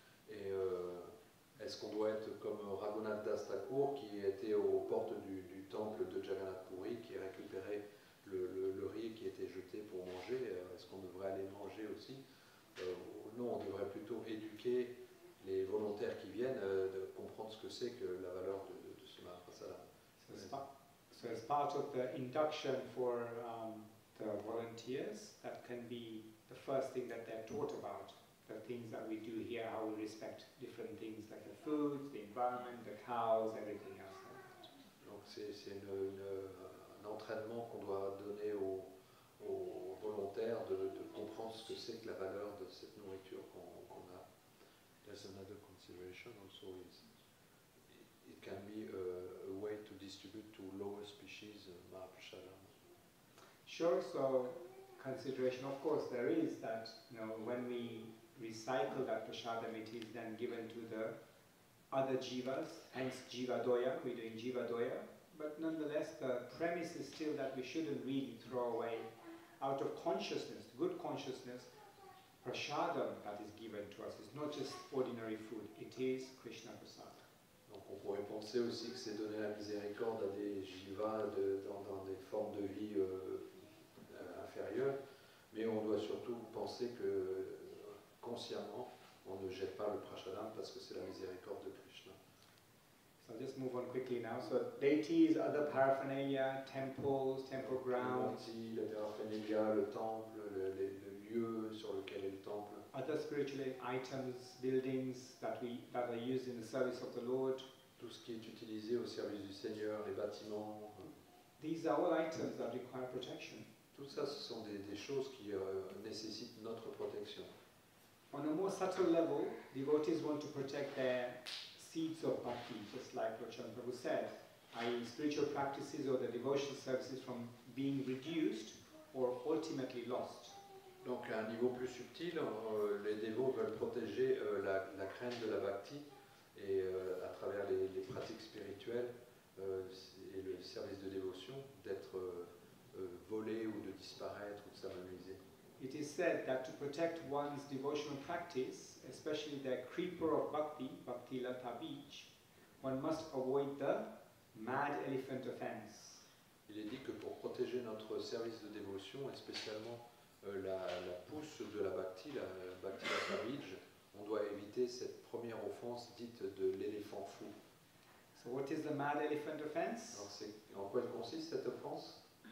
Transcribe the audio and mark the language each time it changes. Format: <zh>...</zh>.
<fr>Et est-ce qu'on doit être comme Raghunath Das Thakur qui était aux portes du temple de Jagannath Puri, qui récupérait le riz qui était jeté pour manger? Est-ce qu'on devrait aller manger aussi? Non, on devrait plutôt éduquer les volontaires qui viennent, de comprendre ce que c'est que la valeur de ce Mahaprasad.</fr> <en>So as part of the induction for the volunteers, that can be the first thing that they're taught about, the things that we do here, how we respect different things like the food, the environment, the cows, everything else like that.</en> <fr>Donc c'est un entraînement qu'on doit donner aux aux volontaires de comprendre ce que c'est que la valeur de cette nourriture qu'on a.</fr> <en>There's another consideration also is it can be a way to distribute to lower species Mahaprashadam. Sure, so consideration, of course, there is that, when we recycle that prashadam, it is then given to the other jivas, hence jiva doya, we're doing jiva doya, but nonetheless the premise is still that we shouldn't really throw away, out of consciousness, good consciousness, prashadam that is given to us is not just ordinary food, it is Krishna prasad.</en> <fr>Donc on pourrait penser aussi que c'est donner la miséricorde à des jivas dans des formes de vie inférieures, mais on doit surtout penser que consciemment on ne jette pas le prashadam parce que c'est la miséricorde de Krishna.</fr> <en>So I'll just move on quickly now. So deities, other paraphernalia, temples, temple grounds,</en> <fr>La paraphernalia, le temple, le lieu sur lequel est le temple,</fr> <en>other spiritual items, buildings that are used in the service of the Lord.</en> <fr>tout ce qui est utilisé au service du Seigneur, les bâtiments,</fr> <en>These are all items that require protection.</en> <fr>tout ça ce sont des choses qui nécessitent notre protection.</fr> <en>On a more subtle level, devotees want to protect their seeds of bhakti, just like what Prabhu said, i.e. spiritual practices or the devotional services from being reduced or ultimately lost.</en> <fr>Donc à un niveau plus subtil, les dévots veulent protéger la crainte de la bhakti et à travers les pratiques spirituelles et le service de dévotion d'être volés ou de disparaître ou de s'amenuiser.</fr> <en>It is said that to protect one's devotional practice, especially the creeper of bhakti, bhakti lata beach, one must avoid the mad elephant offense.</en> <fr>Il est dit que pour protéger notre service de dévotion, et spécialement la pousse de la bhakti lata beach, on doit éviter cette première offense dite de l'éléphant fou.</fr> <en>So what is the mad elephant offense?</en> <fr>Alors en quoi elle consiste cette offense?</fr>